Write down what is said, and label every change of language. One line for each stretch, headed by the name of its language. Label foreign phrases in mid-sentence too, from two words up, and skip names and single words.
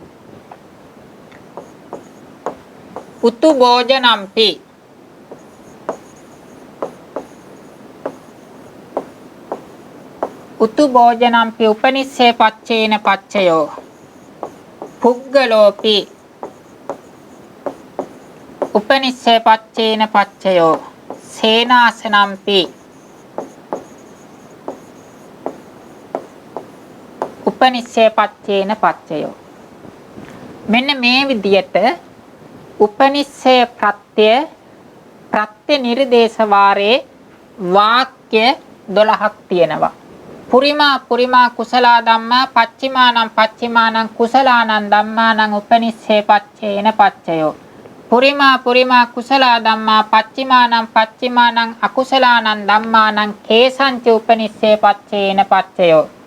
Pali: උතු භෝජනම්පි උපනිස්සේ පච්චේන පච්චයෝ. පුග්ගලෝපි උපනිස්සේ පච්චේන පච්චයෝ. සේනාසනම්පි උපනිශ්‍රේ පච්චේන පච්චයෝ.
Sinhala: මෙන්න මේ විදියට උපනිශ්‍රේ ප්‍රත්‍ය නිර්දේශ වාරේ වාක්‍ය 12ක් තියෙනවා.
Pali: පුරිමා කුසලා ධම්මා පච්චිමානං කුසලානං ධම්මානං උපනිශ්‍රේ පච්චේන පච්චයෝ. පුරිමා කුසලා ධම්මා පච්චිමානං අකුසලානං ධම්මානං කේසංච උපනිශ්‍රේ පච්චේන පච්චයෝ.